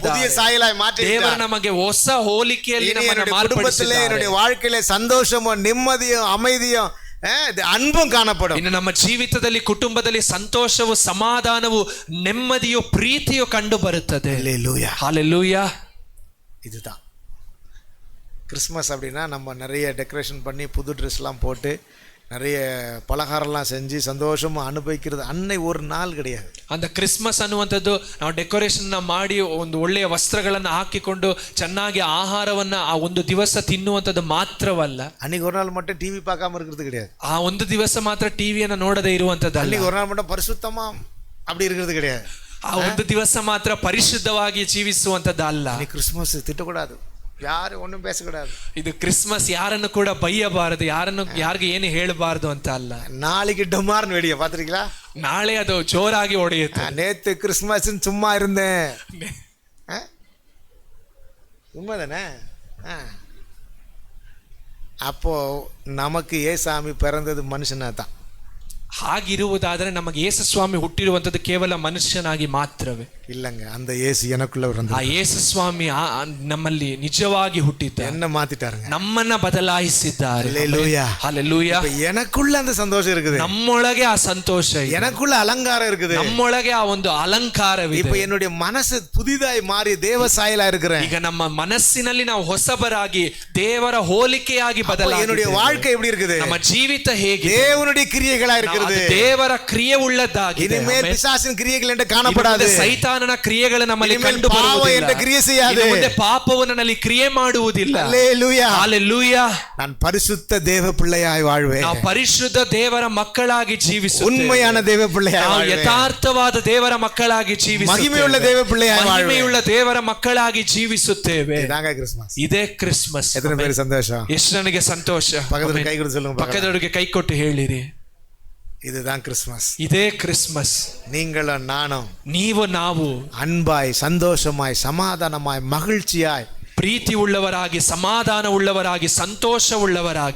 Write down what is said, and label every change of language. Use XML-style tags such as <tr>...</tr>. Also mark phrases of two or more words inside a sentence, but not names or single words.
<ta>புதிய சாயலாய் மாற்றிட்டார்.</ta> <kn>ದೇವರು ನಮಗೆ ಹೊಸ ಹೋಲಿಕೆಯಲ್ಲಿ ನಮ್ಮನ್ನು</kn> <ta>மார்படிச்சிட்டார். என்னுடைய வாழ்க்கையிலே சந்தோஷமும் நிம்மதியும் அமைதியும் அன்பும் காணப்படும்.</ta> <kn>ಇನ್ನು ನಮ್ಮ ಜೀವಿತದಲ್ಲಿ ಕುಟುಂಬದಲ್ಲಿ ಸಂತೋಷವು ಸಮಾಧಾನವು ನೆಮ್ಮದಿಯು ಪ್ರೀತಿಯು ಕಂಡು ಬರುತ್ತದೆ.</kn> <ta>ஹalleluya. ஹalleluya. இதுதான் கிறிஸ்மஸ் அப்படின்னா நம்ம நிறைய டெக்கரேஷன் பண்ணி புது ட்ரெஸ்லாம் போட்டு நிறைய பலகாரம்லாம் செஞ்சு சந்தோஷமாக அனுபவிக்கிறது அன்னை ஒரு நாள் கிடையாது.</ta> <kn>அந்த ಕ್ರಿಸ್ಮಸ್ ಅನ್ನುವಂಥದ್ದು ನಾವು ಡೆಕೋರೇಷನ್ ಮಾಡಿ ಒಂದು ಒಳ್ಳೆಯ ವಸ್ತ್ರಗಳನ್ನು ಹಾಕಿಕೊಂಡು ಚೆನ್ನಾಗಿ ಆಹಾರವನ್ನ ಆ ಒಂದು ದಿವಸ ತಿನ್ನುವಂಥದ್ದು ಮಾತ್ರವಲ್ಲ.</kn> <ta>அன்னைக்கு ஒரு நாள் மட்டும் டிவி பார்க்காம இருக்கிறது கிடையாது.</ta> <kn>ಆ ಒಂದು ದಿವಸ ಮಾತ್ರ ಟಿವಿಯನ್ನು ನೋಡದೇ ಇರುವಂಥದ್ದು.</kn> <ta>அன்னைக்கு ஒரு நாள் மட்டும் பரிசுத்தமா அப்படி இருக்கிறது கிடையாது.</ta> <kn>ಆ ಒಂದು ದಿವಸ ಮಾತ್ರ ಪರಿಶುದ್ಧವಾಗಿ ಜೀವಿಸುವಂಥದ್ದು ಅಲ್ಲ.</kn> <ta>கிறிஸ்மஸ் திட்டக்கூடாது, யாரும் ஒன்றும் பேசக்கூடாது.</ta> <kn>ಇದು ಕ್ರಿಸ್ಮಸ್ யாರನ್ನು ಕೂಡ ಬೈಯಬಾರದು, ಯಾರಿಗೆ ಏನು ಹೇಳಬಾರದು ಅಂತ ಅಲ್ಲ.</kn> <ta>நாளைக்கு டமார்னு வெடிய பார்த்துருக்கீங்களா?</ta> <kn>ನಾಳೆ ಅದು ಜೋರಾಗಿ ಹೊಡೆಯುತ್ತೆ.</kn> <ta>நேத்து கிறிஸ்மஸ் சும்மா இருந்தேன், உண்மைதானே? அப்போ நமக்கு ஏசாமி பிறந்தது மனுஷனா தான்.</ta> <kn>ಹಾಗಿರುವುದಾದರೆ ನಮಗೆ ಯೇಸು ಸ್ವಾಮಿ ಹುಟ್ಟಿರುವಂತದ್ದು ಕೇವಲ ಮನುಷ್ಯನಾಗಿ ಮಾತ್ರವೇ?</kn> <ta>இல்லங்க, அந்த இயேசு எனக்குள்ள</ta> <kn>ಆ ಯೇಸು ಸ್ವಾಮಿ ನಮ್ಮಲ್ಲಿ ನಿಜವಾಗಿ ಹುಟ್ಟಿದ್ದಾರೆ,</kn> <ta>என்ன மாத்திட்டாருங்க,</ta> <kn>ನಮ್ಮನ್ನ ಬದಲಾಯಿಸಿದ್ದಾರೆ.</kn> <ta>ஹல்லேலூயா,</ta> <kn>ಹಲ್ಲೆಲೂಯಾ.</kn> <ta>எனக்குள்ள அந்த சந்தோஷம் இருக்குது,</ta> <kn>ನಮ್ಮೊಳಗೆ ಆ ಸಂತೋಷ ಇದೆ,</kn> <ta>எனக்குள்ள அலங்காரம் இருக்குது,</ta> <kn>ನಮ್ಮೊಳಗೆ ಆ ಒಂದು ಅಲಂಕಾರವಿದೆ.</kn> <ta>இப்ப என்னுடைய மனசு புதிதாய் மாறி தேவ சாயலா இருக்கிறேன்.</ta> <kn>ಈಗ ನಮ್ಮ ಮನಸ್ಸಿನಲ್ಲಿ ನಾವು ಹೊಸಬರಾಗಿ ದೇವರ ಹೋಲಿಕೆಯಾಗಿ ಬದಲಾಗಿ</kn> <ta>என்னுடைய வாழ்க்கை எப்படி இருக்குது,</ta> <kn>ನಮ್ಮ ಜೀವಿತ ಹೇಗೆ</kn> <ta>தேவனுடைய கிரியைகளா இருக்கிறது,</ta> <kn>ದೇವರ ಕ್ರಿಯೆ ಉಳ್ಳದ್ದಾಗಿದೆ.</kn> <ta>இனிமேல் பிசாசின் கிரியைகள் என்று காணப்படாது,</ta> <kn>ಸೈತಾನನ ಕ್ರಿಯೆಗಳು ನಮ್ಮಲ್ಲಿ ಕಂಡು ಬರುವುದಿಲ್ಲ,</kn> <ta>கிரியை செய்யாது,</ta> <kn>ಮುಂದೆ ಪಾಪವು ನನ್ನಲ್ಲಿ ಕ್ರಿಯೆ ಮಾಡುವುದಿಲ್ಲ.</kn> <ta>ஹல்லேலூயா,</ta> <kn>ಹಲ್ಲೆಲೂಯಾ.</kn> <ta>நான் பரிசுத்த தேவ பிள்ளையாய் வாழ்வேன்,</ta> <kn>ನಾವು ಪರಿಶುದ್ಧ ದೇವರ ಮಕ್ಕಳಾಗಿ ಜೀವಿಸುತ್ತೇವೆ,</kn> <ta>உண்மையான தேவ பிள்ளையாய்</ta> <kn>ನಾವು</kn> <ta>வாழ்வேன்,</ta> <kn>ಯಥಾರ್ಥವಾದ ದೇವರ ಮಕ್ಕಳಾಗಿ ಜೀವಿಸುತ್ತೇವೆ,</kn> <ta>மகிமையுள்ள தேவ பிள்ளையாய் வாழ்வேன்,</ta> <kn>ಮಹಿಮೆಯುಳ್ಳ ದೇವರ ಮಕ್ಕಳಾಗಿ ಜೀವಿಸುತ್ತೇವೆ.</kn> <ta>இதாங்க கிறிஸ்மஸ்.</ta> <kn>ಇದೇ ಕ್ರಿಸ್ಮಸ್.</kn> <ta>எத்தனை பேர் சந்தோஷம்?</ta> <kn>ಎಷ್ಟು ನನಗೆ ಸಂತೋಷ.</kn> <ta>பக்கத்துல கை கொடுத்து சொல்லுங்க,</ta> <kn>ಪಕ್ಕದವರಿಗೆ ಕೈ ಕೊಟ್ಟು ಹೇಳಿರಿ,</kn> <ta>இதுதான் கிறிஸ்மஸ்.</ta> <kn>ಇದೇ ಕ್ರಿಸ್ಮಸ್.</kn> <ta>நீங்களும் நானும்</ta> <kn>ನೀವು ನಾವು</kn> <ta>அன்பாய் சந்தோஷமாய் சமாதானமாய் மகிழ்ச்சியாய்</ta> <kn>ಪ್ರೀತಿ ಉಳ್ಳವರಾಗಿ ಸಮಾಧಾನ ಉಳ್ಳವರಾಗಿ ಸಂತೋಷ ಉಳ್ಳವರಾಗಿ</kn>